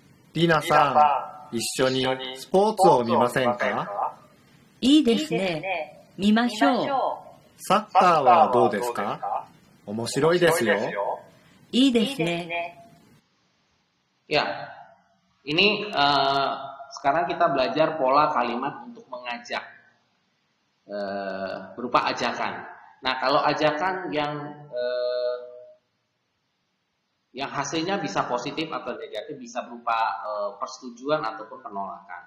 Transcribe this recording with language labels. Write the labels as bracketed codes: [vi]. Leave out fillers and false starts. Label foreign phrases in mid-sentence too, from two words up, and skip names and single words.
[ja] りなさん、一緒にスポーツを見ませんか？いいですね。見ましょう。サッカーはどうですか？面白いですよ。いいですね。 [id] Ya, ini sekarang kita belajar pola kalimat untuk mengajak berupa ajakan. Nah, kalau ajakan yang hasilnya bisa positif atau negatif, bisa berupa persetujuan ataupun penolakan.